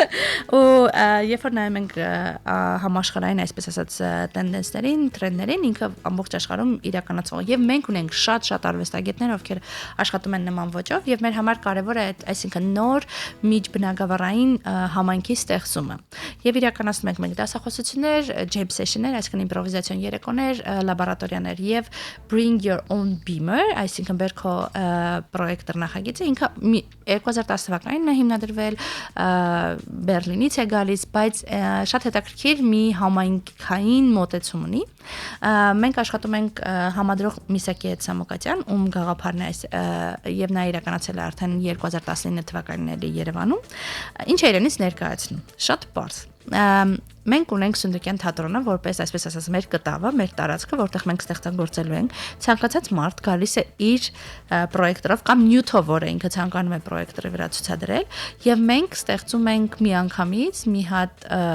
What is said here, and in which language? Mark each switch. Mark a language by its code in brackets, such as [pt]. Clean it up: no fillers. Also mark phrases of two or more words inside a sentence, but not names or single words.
[hy] Ու երբ որ նայում ենք համաշխարհային, այսպես ասած, տենդենսներին, տրենդերին, ինքը ամբողջ աշխարհում իրականացող եւ մենք ունենք շատ արվեստագետներ, ովքեր աշխատում են նման ոճով եւ մեր համար կարեւոր է այդ, այսինքն նոր միջբնագավառային համայնքի ստեղծումը։ Եվ իրականացնում ենք մենք դասախոսություններ, [en] jam session-ներ, [hy] այսինքն իմպրովիզացիոն երեկոներ, լաբորատորիաներ եւ [en] bring your own beamer, [hy] այսինքն Բերքո պրոյեկտոր նախագիծը ինքը 2010 թվականին է հիմնադրվել, Բերլինից է գալիս, բայց շատ հետաքրքիր մի համայնքային մոտեցում ունի։ Մենք աշխատում ենք համադրող Միսակի Սամոկատյան, ում գաղափարն է եւ նա իրականացել է արդեն 2019 թվականին էլի Երևանում։ Ինչ է իրենից ներկայացնում։ Շատ պարզ։ Մենք ունենք Սունդուկյան թատրոնը, որպես այսպես ասած մեր կտավը, մեր տարածքը, որտեղ մենք ստեղծագործելու ենք, ցանկացած մարդ գալիս է իր պրոյեկտորով կամ նյութով, որը ինքը ցանկանում է պրոյեկտորի վրա ցուցադրել, եւ մենք ստեղծում ենք միանգամից մի հատ